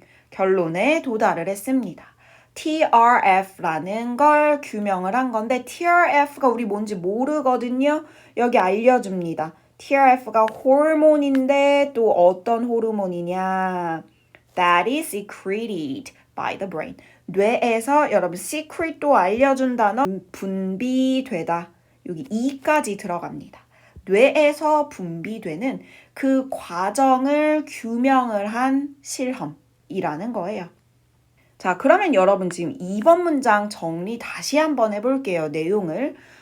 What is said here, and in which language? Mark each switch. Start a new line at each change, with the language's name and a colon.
Korean: 결론에 도달을 했습니다. TRF라는 걸 규명을 한 건데 TRF가 우리 뭔지 모르거든요. 여기 알려줍니다. TRF가 호르몬인데 또 어떤 호르몬이냐.
English: That is secreted by the brain.
Korean: 뇌에서 여러분 secret도 알려준 단어 분비되다. 여기 E까지 들어갑니다. 뇌에서 분비되는 그 과정을 규명을 한 실험이라는 거예요. 자, 그러면 여러분 지금 2번 문장 정리 다시 한번 해볼게요. 내용을.